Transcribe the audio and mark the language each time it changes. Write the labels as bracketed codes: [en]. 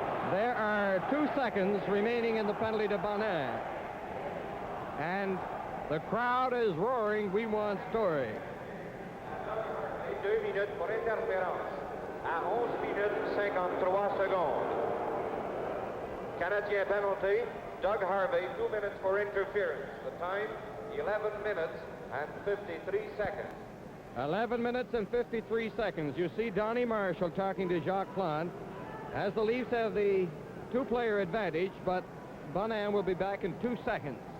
[en] There are 2 seconds remaining in the penalty to Bonin. And the crowd is roaring, "We want Story." [fr] 2 minutes pour interférence à 11 minutes 53 secondes. [en] Canadien penalty, Doug Harvey, 2 minutes for interference. The time, 11 minutes and 53 seconds. 11 minutes and 53 seconds. You see Donnie Marshall talking to Jacques Plante, as the Leafs have the 2-player advantage, but Bonin will be back in 2 seconds.